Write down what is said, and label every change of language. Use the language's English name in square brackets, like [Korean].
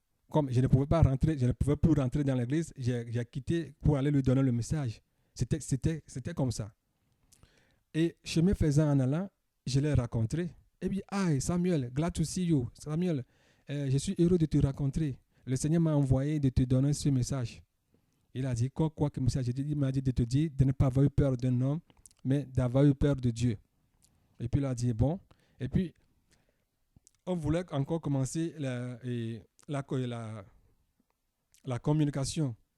[French] comme je ne pouvais pas rentrer, je ne pouvais plus rentrer dans l'église, j'ai quitté pour aller lui donner le message. C'était comme ça. Et chemin faisant en allant, je l'ai rencontré. Et puis, [English] hi Samuel, glad to see you. [French] Samuel, je suis heureux de te rencontrer. Le Seigneur m'a envoyé de te donner ce message. Il a dit, quoi que message? Il m'a dit de te dire de ne pas avoir eu peur d'un homme, mais d'avoir eu peur de Dieu. Et puis il a dit, bon. Et puis, on voulait encore commencer la communication.